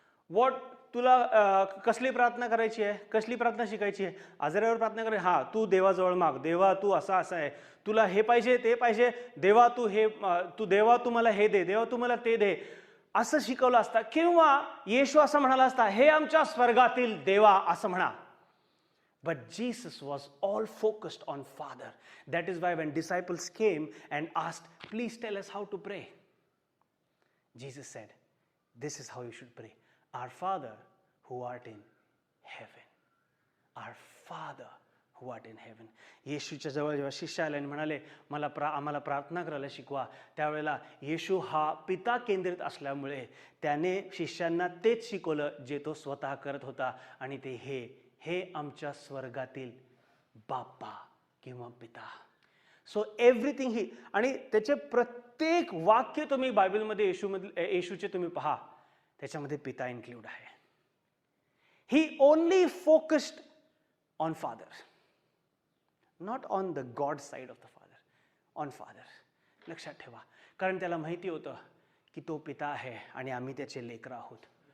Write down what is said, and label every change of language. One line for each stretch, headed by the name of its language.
Marathi: What, तुला कसली प्रार्थना करायची आहे, कसली प्रार्थना शिकायची आहे? आजारावर प्रार्थना करायची, हा तू देवाजवळ माग, देवा तू असा असा आहे, तुला हे पाहिजे ते पाहिजे, देवा तू हे, देवा तू मला हे दे, देवा तू मला ते दे, असं शिकवलं असता. किंवा येशू असं म्हणाला असता, हे आमच्या स्वर्गातील देवा असं म्हणा.
English: But Jesus was all focused on Father. That is why when disciples came and asked, please tell us how to pray, Jesus said, this is how you should pray. Our Father who art in heaven. Our Father who art in heaven.
Marathi: येशूच्या जवळ जेव्हा शिष्य आले आणि म्हणाले आम्हाला प्रार्थना करायला शिकवा, त्यावेळेला येशू हा पिता केंद्रित असल्यामुळे त्याने शिष्यांना तेच शिकवलं जे तो स्वतः करत होता. आणि ते हे आमच्या स्वर्गातील बाप्पा किंवा पिता.
English: so everything ही,
Marathi: आणि त्याचे प्रत्येक वाक्य तुम्ही बायबलमध्ये येशूचे तुम्ही पहा, त्याच्यामध्ये पिता इन्क्लूड आहे.
English: He only focused on father, not on the god side of the father, on father.
Marathi: लक्षात ठेवा, कारण त्याला माहिती होतं की तो पिता आहे आणि आम्ही त्याचे लेकरं आहोत.